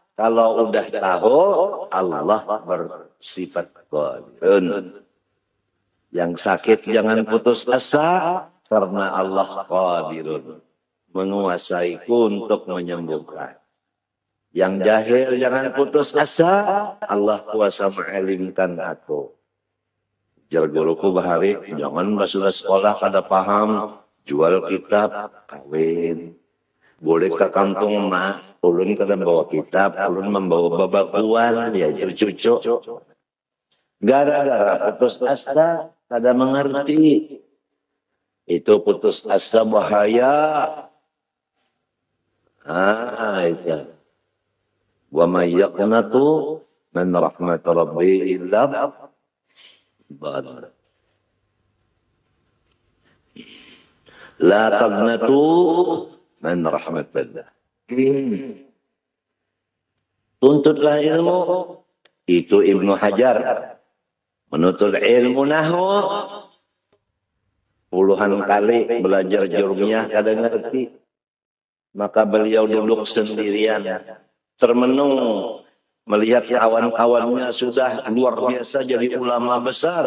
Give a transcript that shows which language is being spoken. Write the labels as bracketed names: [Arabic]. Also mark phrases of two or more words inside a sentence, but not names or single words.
[Indonesian] Kalau udah tahu, Allah bersifat qadirun. Yang sakit jangan putus asa, karena Allah qadirun. Menguasaiku untuk menyembuhkan. Yang jahil jangan putus asa, Allah kuasa mengalimkan aku. [Banjar] Jar guruku bahari, jangan sudah sekolah kada paham, jual kitab, kawin. Boleh ke kampung mak, ulun kada bawa kitab, ulun membawa babakuan, diajar cucu. Gara-gara putus asa, kada mengerti. [Indonesian] Itu putus asa bahaya. Itu. [Arabic] ومن يقنط من رحمة ربي إلا لا تقنط من رحمة الله. [Indonesian] Tuntutlah ilmu. Itu Ibnu Hajar menuntut ilmu nahwu puluhan kali belajar jurmiyah [Banjar] kada ngerti. [Indonesian] Maka beliau duduk sendirian termenung melihat kawan-kawannya sudah luar biasa jadi ulama besar.